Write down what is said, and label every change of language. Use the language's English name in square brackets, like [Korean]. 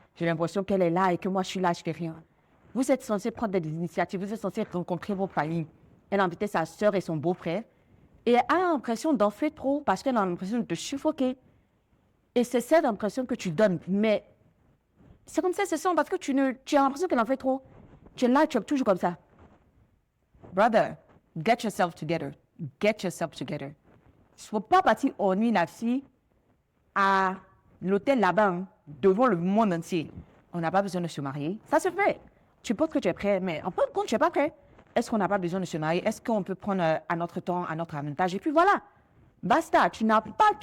[French] J'ai l'impression qu'elle est là et que moi, je suis là, je fais rien. Vous êtes censé prendre des initiatives, vous êtes censé rencontrer vos familles. Elle a invité sa soeur et son beau-frère. Et elle a l'impression d'en faire trop parce qu'elle a l'impression de te suffoquer. Et c'est cette impression que tu donnes. Mais c'est comme ça, c'est ça, parce que tu as l'impression qu'elle en fait trop. Tu es là, tu es toujours comme ça. [English] Brother, get yourself together. Get yourself together. [French] Il ne faut pas partir en nuit la fille à l'hôtel là-bas, hein, devant le monde entier. On n'a pas besoin de se marier. Ça se fait. Tu penses que tu es prêt, mais en fin de compte, tu n'es pas prêt. Est-ce qu'on n'a pas besoin de se marier? Est-ce qu'on peut prendre à notre temps, à notre avantage? Et puis voilà. Basta. Tu n'as pas.